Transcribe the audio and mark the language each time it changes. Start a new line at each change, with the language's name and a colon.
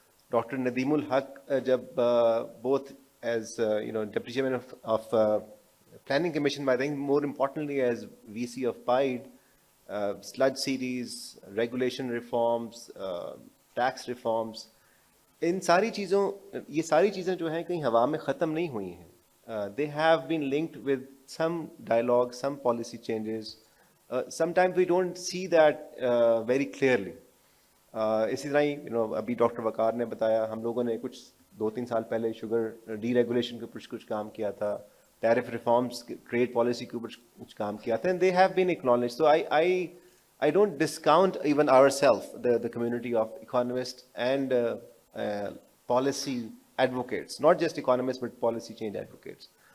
English: doctor Nadeem ul Haque جب both as deputy chairman of planning commission, I think more importantly as VC of PIDE, سلج series, regulation reforms, tax reforms,
Urdu: ان ساری چیزوں یہ ساری چیزیں جو ہیں کہیں ہوا میں ختم نہیں ہوئی ہیں.
English: They have been linked with some dialogue, some policy changes. Sometimes we don't see that very clearly.
Urdu: اسی طرح ہی ابھی ڈاکٹر وقار نے بتایا, ہم لوگوں نے کچھ 2-3 سال پہلے شوگر ڈی ریگولیشن کے اوپر کچھ کام کیا تھا, ٹیرف ریفارمس, ٹریڈ پالیسی کے اوپر کچھ کام کیا تھا,
English: and they have been acknowledged. So I don't discount even ourselves, the community of economists and policy advocates, not just economists but policy change advocates.